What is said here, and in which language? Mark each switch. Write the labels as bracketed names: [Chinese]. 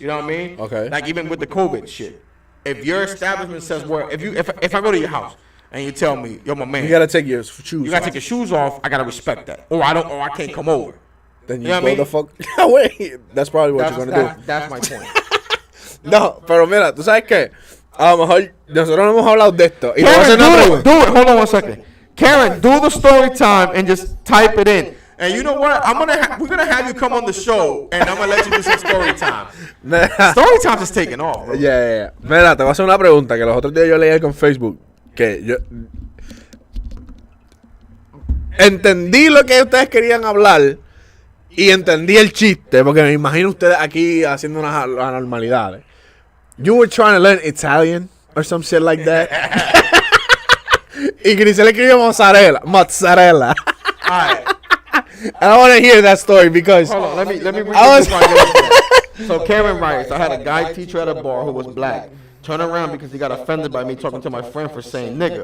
[English] You know what I mean? Okay. Like even with the COVID shit. If your establishment says where, if I go to your house and you tell me, yo, my man, you gotta take your shoes. You gotta take your shoes off. I gotta respect that, or I can't come over. Then you know go the fuck away. That's probably what you're gonna do. That's my point. [Spanish] No, pero mira, tú sabes qué, a lo mejor nosotros no hemos hablado de esto. Y [English] Karen, do it. Hold on 1 second. Karen, do the story time and just type it in. And you know what? We're gonna have you come on the show, and I'm gonna let you do some story time. Story time is taking off, bro. Yeah. [Spanish] Mira, te voy a hacer una pregunta que los otros días yo leí con Facebook, que yo entendí lo que ustedes querían hablar y entendí el chiste, porque me imagino ustedes aquí haciendo unas anormalidades. [English] You were trying to learn Italian or some shit like that. [Spanish] Y Grisel escribió mozzarella. [English] All right. And I want to hear that story because hold on, let me read this. So Karen writes, I had a guy teacher at a bar who was black. Turn around because he got offended by me talking to my friend for saying nigga.